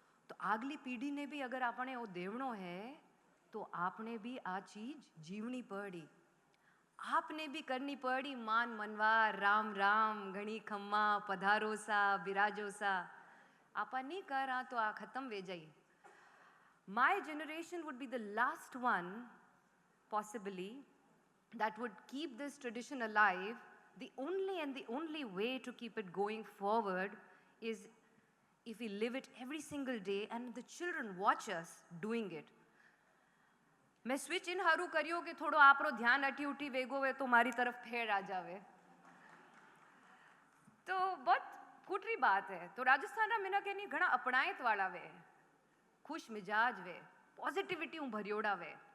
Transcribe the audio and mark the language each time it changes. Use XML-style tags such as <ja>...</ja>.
<raj>तो आगली पीढ़ी ने भी अगर आपने वो देवणो है तो आपने भी आ चीज जीवनी पड़ी, आपने भी करनी पड़ी। मान मनवार राम राम घणी खम्मा पधारो सा बिराजो सा, आपा नहीं करा तो आ खत्म वे जाई।</raj> <en>My generation would be the last one, possibly, that would keep this tradition alive. The only way to keep it going forward is if we live it every single day and the children watch us doing it.</en> <raj>मैं switch in हारू करियो कि थोड़ो आपरो ध्यान अटी उठी वेगो वे तो मारी तरफ फेर आ जावे, तो बहुत कुटरी बात है। तो राजस्थान रा मिनक है नी घना अपनायत वाला वे, खुश मिजाज वे, पॉजिटिविटी भरियोड़ा वे।</raj>